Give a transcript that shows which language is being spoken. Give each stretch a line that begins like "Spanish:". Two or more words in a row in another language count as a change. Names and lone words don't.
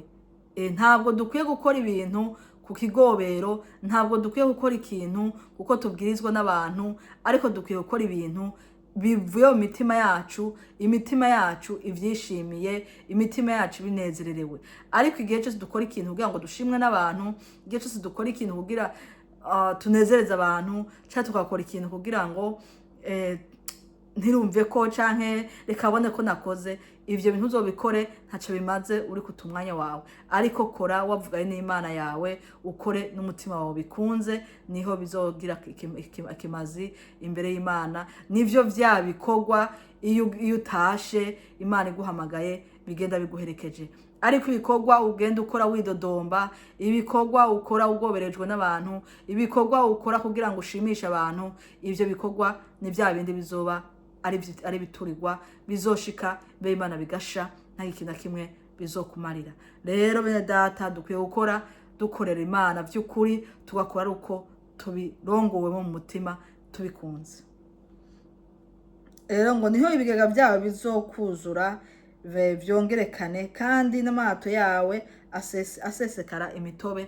Rundi: Ntabwo dukwiye gukora ibintu ku kigobero, ntabwo dukwiye gukora ikintu kuko tubwirizwa n'abantu, ariko dukwiye gukora ibintu bivuye mu mitima yacu, imitima yacu ivyishimiye, imitima yacu binezererewe. Ariko igihe cyose dukora ikintu kugira ngo dushimwe n'abantu, igihe cyose dukora ikintu kugira tunezereza abantu, cyangwa tukakora ikintu kugira ngo ntirumve ko canke reka abone ko nakoze, ivyo bintu uzobikore ntaco bimaze uri kutumwanya wawe. Ariko kora wavuganye n'Imana yawe, ukore n'umutima wawe bikunze, niho bizogira ikimazi imbere y'Imana. Nivyo vya bikorwa iyo utashe Imana iguhamagaye bigenda biguherekeje. Ariko ibikorwa ugenda ukora widodomba, ibikorwa ukora ugoberejwe n'abantu, ibikorwa ukora kugira ngo ushimishe abantu, ivyo bikorwa ni vya bindi bizoba ari biturirwa, bizoshika be Imana bigasha, nta ikintu kimwe bizokumarira. Rero bene data dukwiye gukora dukorera Imana by'ukuri, tugakora ari uko tubirongowe mu mutima tubikunze. Rero ngo niho ibigega byawe bizokuzura vyongerekane, kandi n'amato yawe asesekara imitobe.